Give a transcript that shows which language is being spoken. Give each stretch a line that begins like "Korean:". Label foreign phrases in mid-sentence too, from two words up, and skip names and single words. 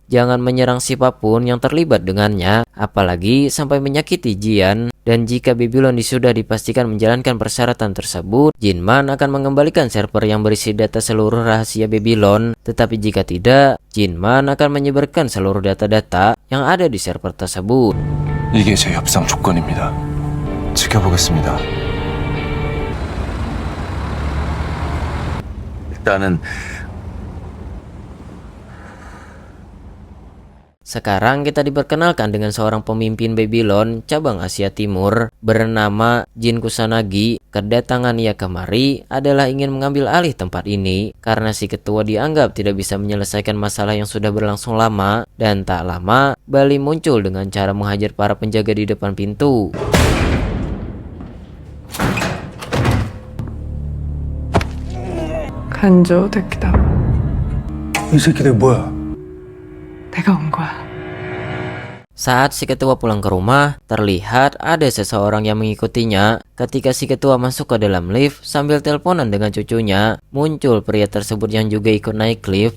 Indonesian: Jangan menyerang siapapun yang terlibat dengannya, apalagi sampai menyakiti Jian. Dan jika Babylon sudah dipastikan menjalankan persyaratan tersebut, Jinman akan mengembalikan server yang berisi data seluruh rahasia Babylon. Tetapi jika tidak, Jinman akan menyebarkan seluruh data-data yang ada di server tersebut.
Korean: 이게 제 협상 조건입니다. 지켜보겠습니다. 일단은
Indonesian: Sekarang kita diperkenalkan dengan seorang pemimpin Babylon cabang Asia Timur bernama Jin Kusanagi. Kedatangan ia kemari adalah ingin mengambil alih tempat ini karena si ketua dianggap tidak bisa menyelesaikan masalah yang sudah berlangsung lama, dan tak lama Bali muncul dengan cara menghajar para penjaga di depan pintu.
Korean: 간조 됐기다. 이 새끼들 뭐야? 내가 온 거야.
Indonesian: Saat si ketua pulang ke rumah, terlihat ada seseorang yang mengikutinya. Ketika si ketua masuk ke dalam lift sambil teleponan dengan cucunya, muncul pria tersebut yang juga ikut naik lift.